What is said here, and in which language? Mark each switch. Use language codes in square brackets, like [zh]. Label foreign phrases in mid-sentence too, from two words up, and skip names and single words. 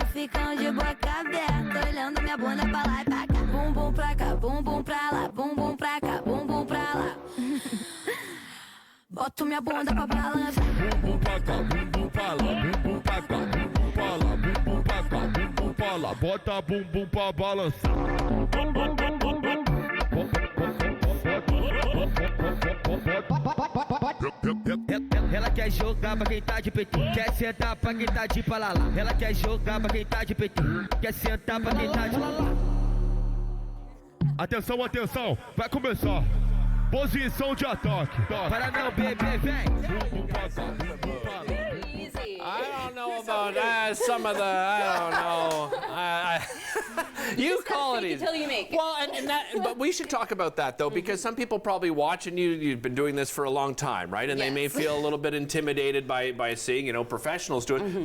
[pt] Ficam de boca aberta, olhando minha bunda pra lá e pra cá. Bum bum pra cá, bum bum pra lá, bum bum pra cá, bum bum pra lá. Boto minha bunda pra balançar. Bum bum pra cá, bum bum pra lá, bum bum pra cá, bum bum pra lá, bum bum pra cá, bum bum pra lá. Bota bum bum pra balançar. Bum bum bum bum bum. Ela quer jogar pra quem tá de PT, quer sentar pra quem tá de palalá. Ela quer jogar pra quem tá de PT, quer sentar pra quem tá de palalá. Atenção, atenção, vai começar. Posição de ataque. Para não, bebê, vem. [en] I don't know about some of the. I don't know. You call it easy. Until you make it. Well, but we should talk about that though, because some people probably watch, and you've been doing this for a long time, right? And they may Yes. feel a little bit intimidated by seeing, professionals do it.